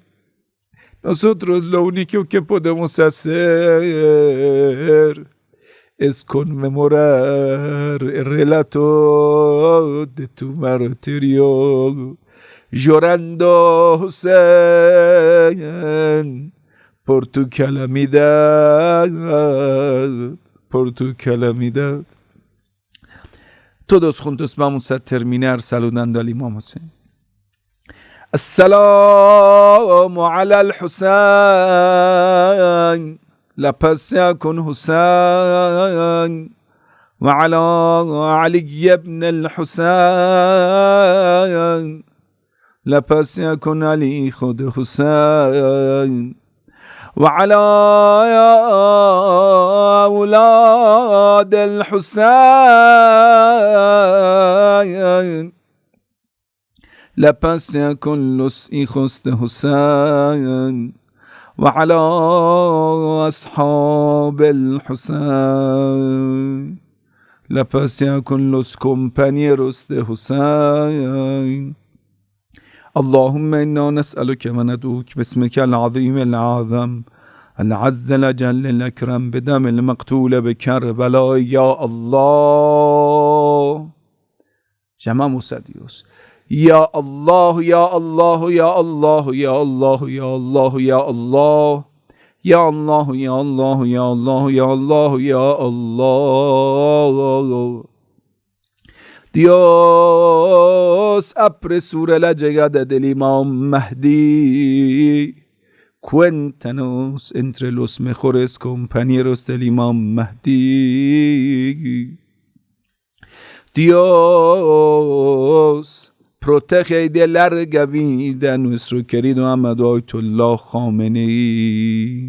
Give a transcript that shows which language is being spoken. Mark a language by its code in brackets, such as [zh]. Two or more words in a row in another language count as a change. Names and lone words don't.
[es] Nosotros lo único que podemos hacer es conmemorar el relato de tu martirio, llorando, Hussein, por tu calamidad, por tu calamidad. Todos juntos vamos a terminar saludando al Imam Hussein. [ar] السلام على الحسين. [es] La paz sea con Hussein. [ar] وعلى علي بن الحسين. [es] La paz sea con Ali, hijo de Hussein. [ar] وعلى أولاد الحسين. [es] La paz sea con los hijos de Hussein. [ar] وعلى أصحاب الحسين. [es] La paz sea con los compañeros de Hussein. [ar] اللهم إنا نسألك وندعوك باسمك العظيم الأعظم العز الأجل الأكرم بدم المقتول بكربلاء يا الله. [es] Llamamos a Dios. [ar] يا الله، يا الله، يا الله، يا الله، يا الله، يا الله. يا الله، يا الله، يا الله، يا الله، يا الله. [es] Dios, apresura la llegada del Imam Mahdi. Cuéntanos entre los mejores compañeros del Imam Mahdi. Dios, protege y de larga vida a nuestro querido amado Ayatollah Khamenei.